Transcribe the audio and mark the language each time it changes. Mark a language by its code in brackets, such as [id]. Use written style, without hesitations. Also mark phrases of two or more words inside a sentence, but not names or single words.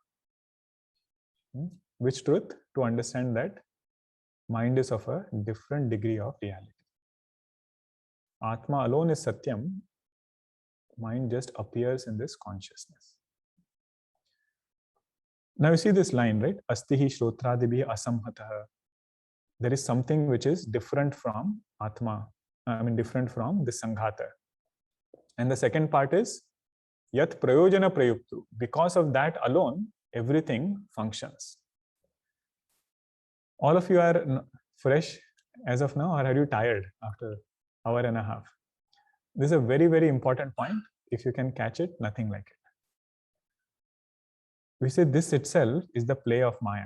[en] Which truth? To understand that mind is of a different degree of reality. Atma alone is Satyam. Mind just appears in this consciousness. Now you see this line, right? [sa] अस्तिहि श्रोत्रादिभि असंहतः. [en] There is something which is different from Atma. Different from the Sanghata. And the second part is [sa] यत् प्रयोजन प्रयुक्तु. [en] Because of that alone, everything functions. All of you are fresh as of now, or are you tired after an hour and a half? This is a very, very important point. If you can catch it, nothing like it. We say this itself is the play of Maya.